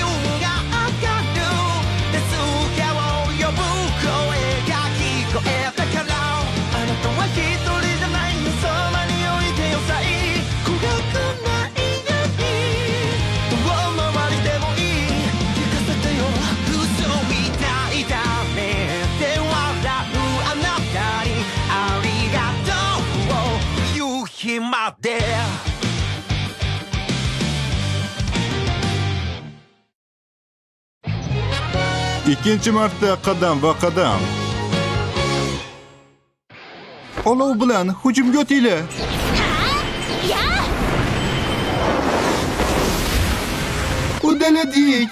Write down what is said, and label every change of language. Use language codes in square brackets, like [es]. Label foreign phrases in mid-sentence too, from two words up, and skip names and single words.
[ja] ムが上がる手数料を呼ぶ声が聞こえたからあなたは一人じゃないよそばに置いてよさえ怖くないように遠回りでもいい聞かせてよ嘘みたいだねって笑うあなたにありがとう夕日まで [uz] İkinchi marta qadam va qadam. Olov bilan hujumga o'tinglar. Uddaladik.